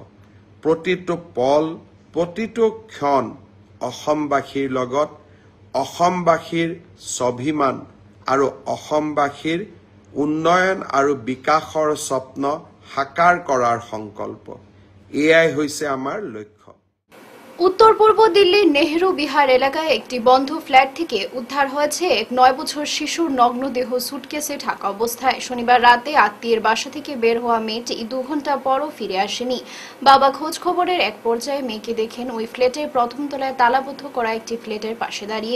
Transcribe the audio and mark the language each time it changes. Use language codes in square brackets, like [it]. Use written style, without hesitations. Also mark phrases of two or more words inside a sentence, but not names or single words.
[as] প্ৰতিটো পল, প্ৰতিটো ক্ষণ অসমবাসীৰ লগত অসমবাসীৰ স্বাভিমান আৰু অসমবাসীৰ উন্নয়ন আৰু বিকাশৰ স্বপ্ন সাকাৰ কৰাৰ সংকল্প, এয়াই হৈছে আমাৰ লক্ষ্য। [bn] উত্তর পূর্ব দিল্লির নেহরু বিহার এলাকায় একটি বন্ধ ফ্ল্যাট থেকে উদ্ধার হয়েছে এক 9 বছর শিশুর নগ্ন দেহ সুটকেসে ঢাকা অবস্থায়। শনিবার রাতে আত্মীয়ের বাসা থেকে বের হওয়া মেয়েটি 2 ঘন্টা পরও ফিরে আসেনি। বাবা খোঁজ খবরের এক পর্যায়ে মেয়েকে দেখেন ওই ফ্ল্যাটের প্রথম তলায় তালাবদ্ধ করা একটি ফ্ল্যাটের পাশে দাঁড়িয়ে।